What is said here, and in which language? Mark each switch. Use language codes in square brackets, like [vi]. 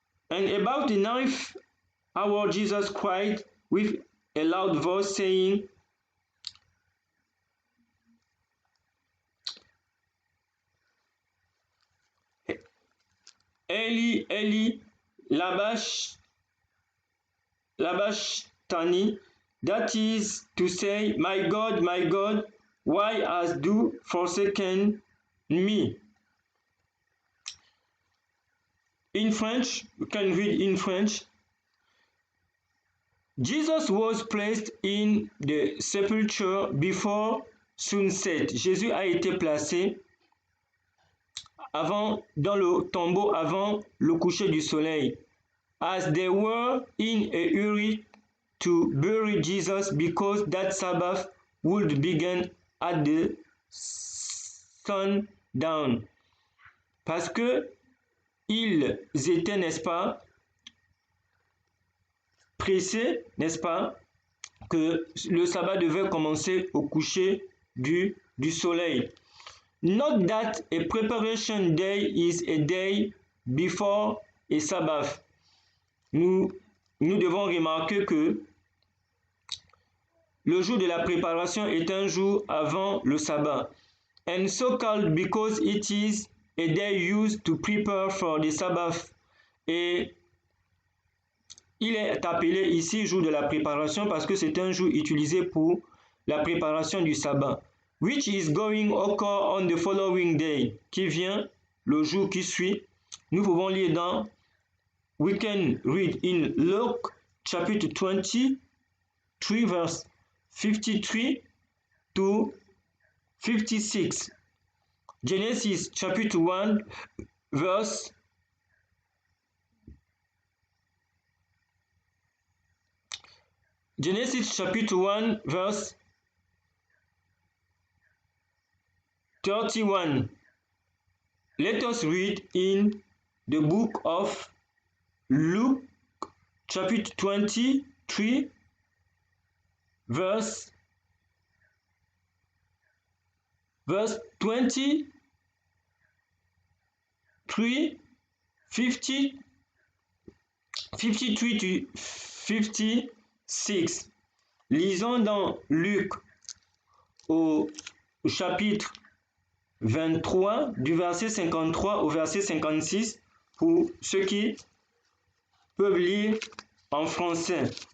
[en] And about the 9th hour Jesus cried with a loud voice, saying, [arc] Eli, Eli, labashtani, [en] that is to say, my God, why hast thou forsaken me? In French, you can read in French. Jesus was placed in the sepulchre before sunset. [fr] Jésus a été placé dans le tombeau avant le coucher du soleil. [en] As they were in a hurry to bury Jesus because that Sabbath would begin at the sundown. [fr] Parce que ils étaient, n'est-ce pas, pressés, n'est-ce pas, que le sabbat devait commencer au coucher du soleil. [en] Note that a preparation day is a day before a Sabbath. [fr] Nous devons remarquer que le jour de la préparation est un jour avant le sabbat. [en] And so called because it is a day used to prepare for the Sabbath. [fr] Et il est appelé ici jour de la préparation parce que c'est un jour utilisé pour la préparation du sabbat. [en] Which is going occur on the following day, [fr] qui vient le jour qui suit. Nous pouvons lire dans [en] We can read in Luke chapitre 23 verse 53 to 56. Genesis chapitre 1 verse Genesis chapitre 1 verse 31. Let us read in the book of Luke chapter 23 verse 23 50 53 to 56. [fr] Lisons dans Luc au chapitre 23 du verset 53 au verset 56 pour ceux qui peuvent lire en français.